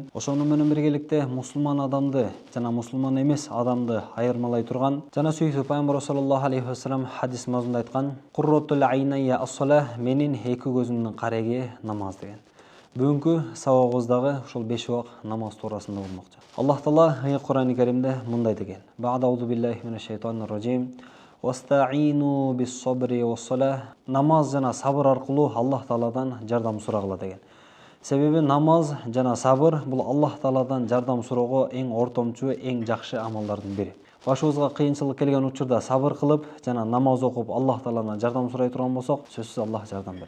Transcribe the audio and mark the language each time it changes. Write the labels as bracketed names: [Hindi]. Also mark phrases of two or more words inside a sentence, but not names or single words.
[Kyrgyz] Ошону менен биргеликте мусулман адамды жана мусулман эмес адамды айырмалай турган жана сүйүктүү пайгамбар [Arabic] صلى الله عليه وسلم [Kyrgyz] хадис мазмунда айткан [Arabic] «قرة عيني الصلاة» [Kyrgyz] менин эки көзүмдүн кареги намаз деген. Бүгүнкү сабагыбыз дагы ушул 5 убак намаз туурасында болмокчу. Аллах Таала Кур'ан-ы Каримде мындай деген: [Arabic] «بعد أعوذ بالله من الشيطان الرجيم. واستعينوا بالصبر والصلاة». [Kyrgyz] Намаз жана сабыр аркылуу Аллах Тааладан жардам сурагыла деген. Себеби намаз жана сабыр бул Аллах Тааладан жардам суроого эң ортомчу, эң жакшы амалдардын бири. Башыбызга кыйынчылык келген учурда сабыр кылып жана намаз окуп Аллах Тааладан жардам сурай турган болсок, сөзсүз Аллах жардам берет.